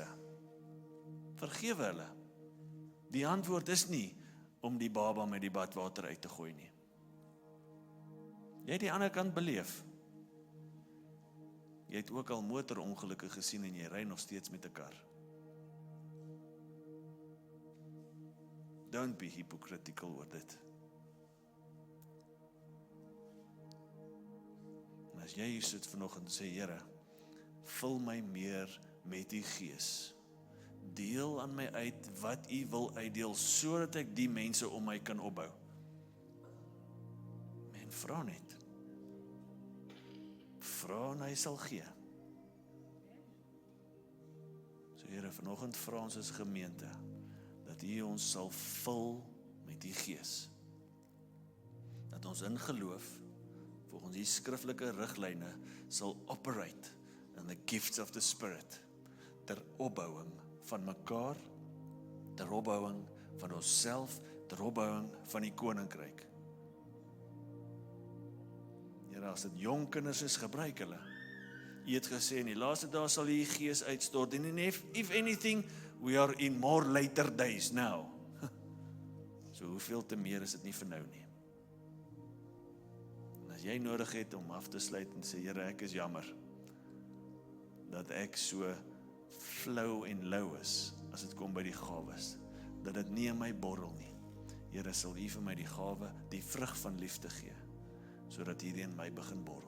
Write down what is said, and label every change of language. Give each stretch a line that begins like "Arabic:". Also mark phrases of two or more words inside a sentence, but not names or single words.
Afrikaans: Vergewe hulle. Die antwoord is nie om die baba met die badwater uit te gooi nie. Jy het die ander kant beleef. Jy het ook al motorongelukke gesien en jy ry nog steeds met 'n kar.
English: Don't be hypocritical
Afrikaans: oor dit. En as jy hier sit vanoggend en sê, Here, vul my meer met U Gees. Deel aan my uit wat U wil uitdeel, sodat ek die mense om my kan opbou. Men, vra net. Vra en hy sal gee. So Here, vanoggend vra ons as gemeente, dat U ons sal vul met U Gees. Dat ons in geloof, volgens die skriftelike riglyne, sal
English: operate in the gifts of the Spirit,
Afrikaans: ter opbouing van mekaar, ter opbouing van onsself, ter opbouing van die koninkryk. Here, as dit jong kinders is, gebruik hulle. U het gesê, in die laaste dae sal U Gees uitstort, en
English: if anything, we are in more later days now.
Afrikaans: So hoeveel te meer is dit nie vir nou nie. En as jy nodig het om af te sluit en sê, Here, ek is jammer dat ek so flou en lou is, as dit kom by die gawes, dat dit nie in my borrel nie. Here, sal U vir my die gawe, die vrug van liefde gee, sodat hierdie in my begin borrel.